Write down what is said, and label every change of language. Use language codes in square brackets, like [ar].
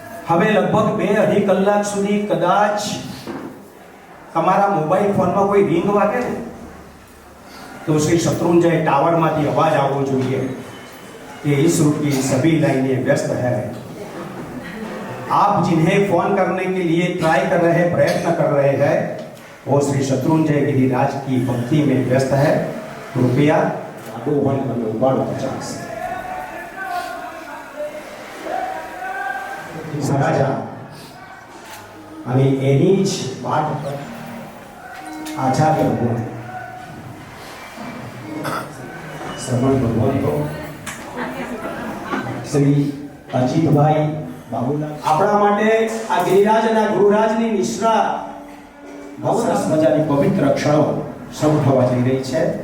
[gu] હવે લગભગ 2-2.5 કલાક સુધી કદાચ તમારા મોબાઈલ ફોનમાં કોઈ રિંગ વાગે ને તો શ્રી શત્રુંજય टावरમાંથી અવાજ આવવો જોઈએ [hi] कि इस रूप की सभी लाइनें व्यस्त है। आप जिन्हें फोन करने के लिए ट्राई कर रहे हैं, प्रयत्न कर रहे हैं, वो श्री शत्रुंजय गिरिराज की भक्ति में व्यस्त है। कृपया 2 1 50 [gu] મહારાજા અને એની જ વાત પર આચાર્ય ભગવાન શ્રવણ ભગવાન તો શ્રી અજીતભાઈ બાબુલાલ આપણા માટે આ ગિરિરાજ અને ગુરુરાજની નિશ્રા બહુ સરસ મજાની પવિત્ર ક્ષણો શરૂ થવા જઈ રહી છે.